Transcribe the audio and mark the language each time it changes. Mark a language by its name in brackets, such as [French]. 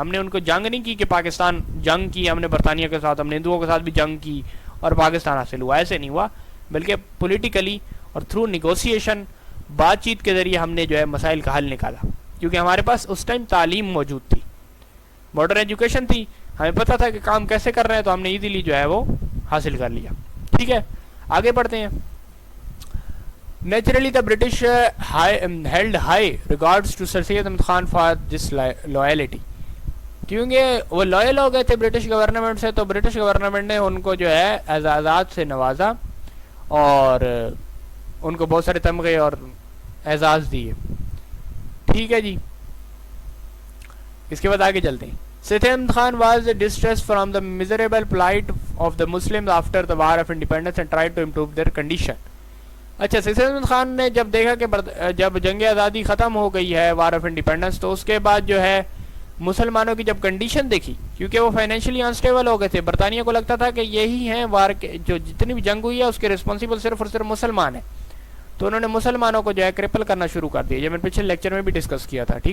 [Urdu] ہم نے ان کو جنگ نہیں کی کہ پاکستان جنگ کی ہم نے برطانیہ کے ساتھ, ہم نے ہندوؤں کے ساتھ بھی جنگ کی اور پاکستان حاصل ہوا, ایسے نہیں ہوا, بلکہ پولیٹیکلی اور تھرو نیگوسیشن بات چیت کے ذریعے ہم نے جو ہے مسائل کا حل نکالا, کیونکہ ہمارے پاس اس ٹائم تعلیم موجود تھی, ماڈرن ایجوکیشن تھی, ہمیں پتہ تھا کہ کام کیسے کر رہے ہیں, تو ہم نے ایزیلی جو ہے وہ حاصل کر لیا. ٹھیک ہے, آگے بڑھتے ہیں. [English] Naturally, the British held high regards to Sir Syed Ahmad Khan for this loyalty. [Urdu] کیونکہ وہ لوئل ہو گئے تھے برٹش گورنمنٹ سے, تو برٹش گورنمنٹ نے ان کو جو ہے اعزازات سے نوازا اور ان کو بہت سارے تمغے اور اعزاز دیے. ٹھیک ہے جی, اس کے بعد آگے چلتے ہیں. [English] Syed Ahmad Khan was distressed from the miserable plight of the Muslims after the War of Independence and tried to improve their condition. [Urdu] اچھا, سید احمد خان نے جب دیکھا کہ جب جنگ آزادی ختم ہو گئی ہے وار آف انڈیپینڈنس, تو اس کے بعد جو ہے مسلمانوں کی جب کنڈیشن دیکھی, کیونکہ وہ فائنینشلی انسٹیبل ہو گئے تھے, برطانیہ کو لگتا تھا کہ یہی ہیں وار کے جو جتنی بھی جنگ ہوئی ہے اس کے رسپانسیبل صرف اور صرف مسلمان ہیں, تو انہوں نے مسلمانوں کو جو ہے کرپل کرنا شروع کر دیا, جو میں پچھلے لیکچر میں بھی ڈسکس کیا تھا.